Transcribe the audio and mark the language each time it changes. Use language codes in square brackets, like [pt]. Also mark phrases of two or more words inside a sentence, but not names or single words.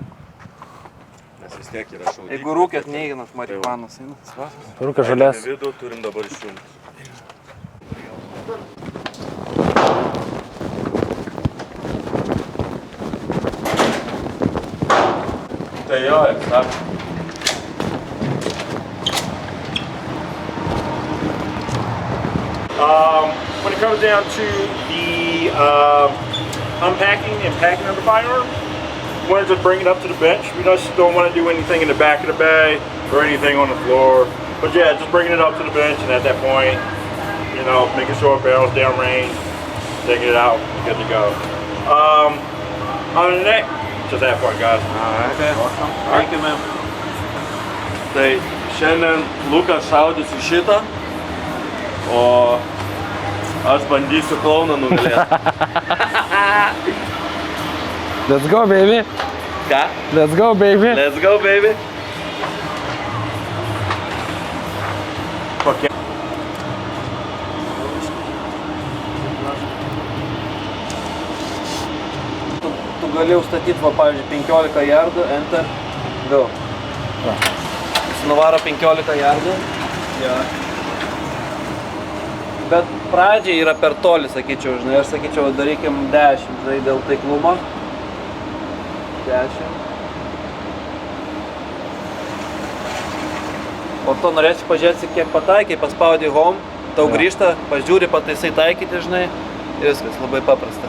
[lt] Nes vis tiek yra šaudyklė. Jeigu rūkėt neįginat marihuanos, einat. Rūkė žolės. Einam į vidų, turim dabar išjungti. Tai jo, eksakt. [en] When it comes down to the unpacking and packing of the firearm, we want to just bring it up to the bench. We just don't want to do anything in the back of the bay or anything on the floor. But yeah, just bringing it up to the bench, and at that point, you know, making sure it barrels downrange, taking it out, good to go. Other than that, just have fun, guys. Okay. Awesome. Thank you, man. [lt] Tai šiandien Lukas šaudys į šitą, o aš bandysiu klouną nugalėti. [en] Let's go, baby. [lt] Ką? [en] Let's go, baby. Let's go, baby. [lt] Kokie? Tu gali užstatyti, va, pavyzdžiui, 15 jardų, [en] enter, go. [lt] Jis nuvaro 15 jardų. Ja. Bet pradžiai yra per toli, sakyčiau, žinai, aš sakyčiau, darykim 10, žinai, dėl taiklumo. 10. O to norėčiau pažiūrėti, kiek pataikiai, paspaudai home, tau grįžta, pažiūri, pataisai taikyti, žinai, ir viskas labai paprasta.